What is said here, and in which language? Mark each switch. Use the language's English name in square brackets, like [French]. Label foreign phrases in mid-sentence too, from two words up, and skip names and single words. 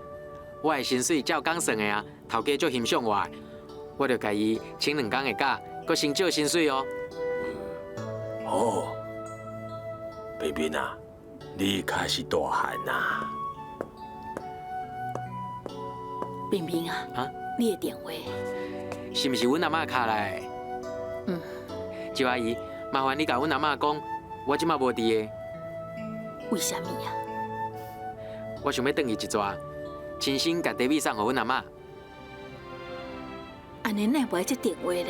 [Min Nan Chinese] 我的薪水照工算的啊，头家足欣赏我的，我就甲伊请2工的假，阁先照薪水哦。好，彬彬啊，你开始大汉啊！冰冰啊，你的电话是毋是阮阿嬷卡来的？周阿姨，麻烦你甲阮阿嬷讲，我即马无伫的。为什么啊？我想要转去一逝，亲身甲茶米送互阮阿嬷。安尼哪会接电话咧？